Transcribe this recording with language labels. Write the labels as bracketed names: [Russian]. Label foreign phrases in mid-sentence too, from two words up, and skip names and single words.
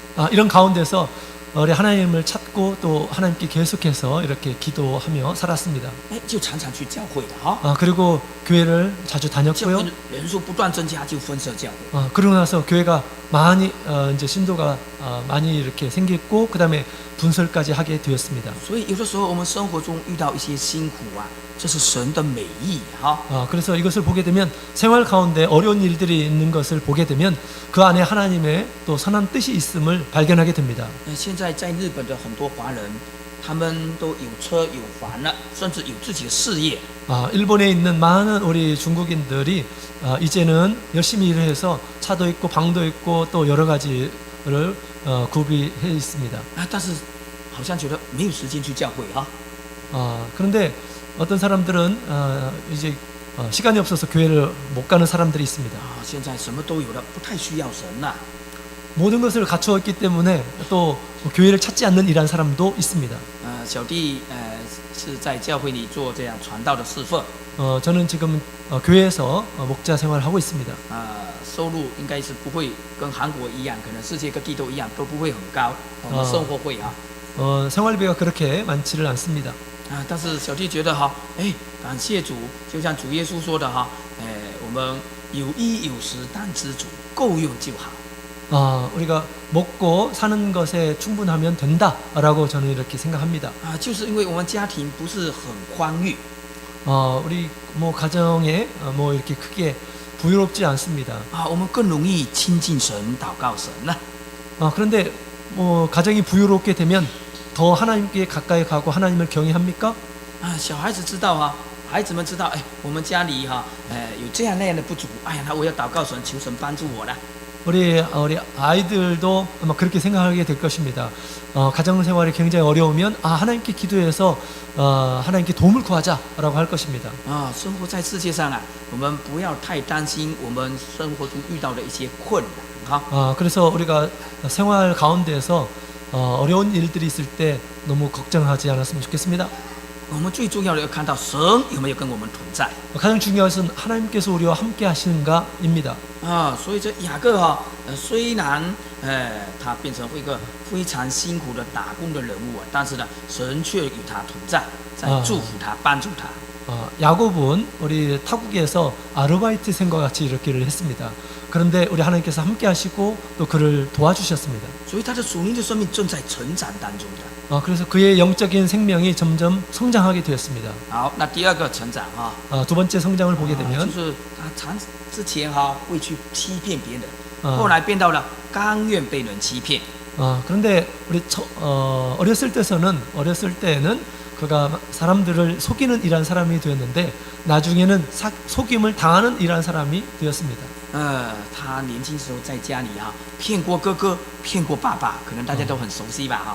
[Korean] 이런 가운데서 우리 하나님을 찾고 또 하나님께 계속해서 이렇게 기도하며 살았습니다. [Chinese] 就常常去教会的 [Korean] 그리고 교회를 자주 다녔고요. [Chinese] 人数不断增加，就分社教会。 [Korean] 그러고 나서 교회가 많이 이제 신도가 많이 이렇게 생겼고 그다음에 분설까지 하게 되었습니다. [Chinese] 所以有的时候我们生活中遇到一些辛苦这是神的美意 [Korean] 그래서 이것을 보게 되면 생활 가운데 어려운 일들이 있는 것을 보게 되면 그 안에 하나님의 또 선한 뜻이 있음을 발견하게 됩니다. [Chinese] 现在在日本的很多华人，他们都有车有房了，甚至有自己的事业。 [Korean] 일본에 있는 많은 우리 중국인들이 이제는 열심히 일을 해서 차도 있고 방도 있고 또 여러 가지를 구비해 있습니다. [Chinese] 但是好像觉得没有时间去教会 [Korean] 그런데 어떤 사람들은 이제 시간이 없어서 교회를 못 가는 사람들이 있습니다. [Chinese] 现在什么都有了，不太需要神了。 [Korean] 모든 것을 갖추었기 때문에 또 교회를 찾지 않는 이란 사람도 있습니다. [Chinese] 小弟是在教会里做这样传道的侍奉。 [Korean] 저는 지금 교회에서 목자 생활을 하고 있습니다. [Chinese] 收入应该是不会跟韩国一样，可能世界各地都一样，都不会很高。我们生活会 [Korean] 생활비가 그렇게 많지를 않습니다. [Chinese] 但是小弟觉得感谢主，就像主耶稣说的我们有衣有食当知足，够用就好。 [Korean] 우리가 먹고 사는 것에 충분하면 된다라고 저는 이렇게 생각합니다. [Chinese] 就是因为我们家庭不是很宽裕。 [Korean] 우리 뭐 가정에 뭐 이렇게 크게 부유롭지 않습니다. [Chinese] 我们更容易亲近神、祷告神呢。 [Korean] 그런데 뭐 가정이 부유롭게 되면 더 하나님께 가까이 가고 하나님을 경외합니까? [Chinese] 小孩子知道孩子们知道我们家里有这样那样的不足，那我要祷告神，求神帮助我了。 [Korean] 우리 아이들도 아마 그렇게 생각하게 될 것입니다. 가정 생활이 굉장히 어려우면 하나님께 기도해서 하나님께 도움을 구하자라고 할 것입니다. [Chinese] 生活在世界上我们不要太担心我们生活中遇到的一些困难 [Korean] 그래서 우리가 생활 가운데에서 어려운 일들이 있을 때 너무 걱정하지 않았으면 좋겠습니다. [Chinese] 我们最重要的要看到神有没有跟我们同在。 [Korean] 가장 중요한 것은 하나님께서 우리와 함께 하시는가입니다. [Chinese] 所以这雅各虽然他变成一个非常辛苦的打工的人物但是呢，神却与他同在，在祝福他、帮助他。 [Korean] 야곱은 우리 타국에서 아르바이트 생과 같이 이렇게 일을 했습니다. 그런데 우리 하나님께서 함께 하시고 또 그를 도와주셨습니다. [Chinese] 所以他的属灵的生命正在成长当中的。 [Korean] 그래서 그의 영적인 생명이 점점 성장하게 되었습니다. [Chinese] 好，那第二个成长 [Korean] 두 번째 성장을 보게 되면 [Chinese] 就是他之前会去欺骗别人，后来变到了甘愿被人欺骗。 [Korean] 그런데 우리 어렸을 때는 그가 사람들을 속이는 이란 사람이 되었는데 나중에는 속임을 당하는 이란 사람이 되었습니다. [Chinese] 他年轻时候在家里骗过哥哥，骗过爸爸，可能大家都很熟悉吧